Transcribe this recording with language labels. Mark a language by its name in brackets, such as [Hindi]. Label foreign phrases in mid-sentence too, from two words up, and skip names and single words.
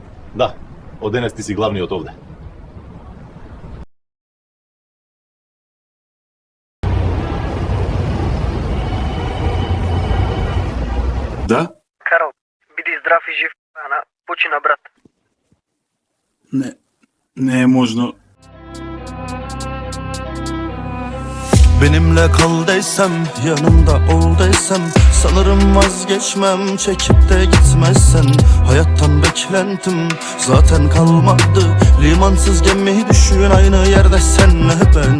[Macedonian] Да, од денес ти си главниот овде. Да? Карл, биди здрав и жив, ана почина брат. Ne можно. [Turkish] Benimle kal desem, yanımda ol desem, sanırım vazgeçmem, çekip de gitmezsen. Hayattan beklentim zaten kalmadı, limansız gemi düşün aynı yerde senle ben.